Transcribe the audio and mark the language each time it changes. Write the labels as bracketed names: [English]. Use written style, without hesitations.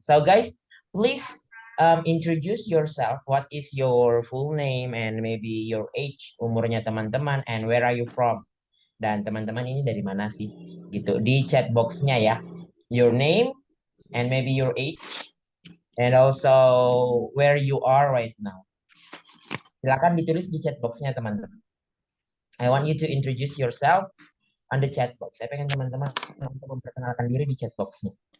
[English] So guys, please introduce yourself. What is your full name and maybe your age, [Indonesian] umurnya teman-teman, [English] and where are you from? [Indonesian] Dan teman-teman ini dari mana sih? Gitu di chat boxnya ya. [English] Your name and maybe your age and also where you are right now. [Indonesian] Silakan ditulis di chat boxnya teman-teman. [English] I want you to introduce yourself on the chat box. [Indonesian] Saya pengen teman-teman untuk memperkenalkan diri di chat boxnya.